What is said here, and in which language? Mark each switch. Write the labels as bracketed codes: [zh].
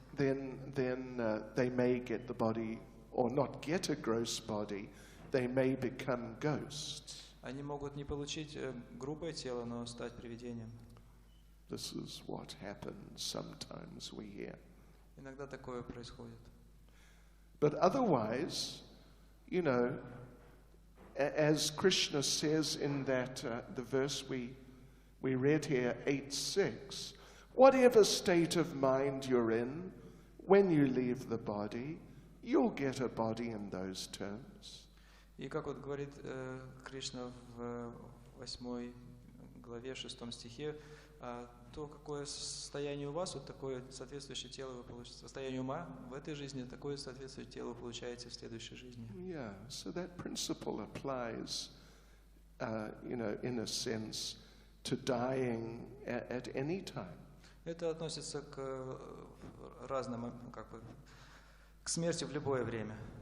[en] then they may get the body, or not get a gross body, they may become ghosts. [ru] Они могут не получить грубое тело, но стать привидением. [en] This is what happens sometimes, we hear. [ru] Иногда такое происходит. [en] But otherwise, as Krishna says in that the verse we read here, 8:6, whatever state of mind you're in, when you leave the body, you'll get a body in those terms. [ru] И как вот говорит Кришна в 8 главе, 6 стихе, то, какое состояние у вас, вот такое соответствующее тело вы получите. Состояние ума в этой жизни, такое соответствующее тело вы получаете в следующей жизни. [en] Yeah, so that principle applies, in a sense, to dying at any time. [ru] Это относится к разным, к смерти в любое время.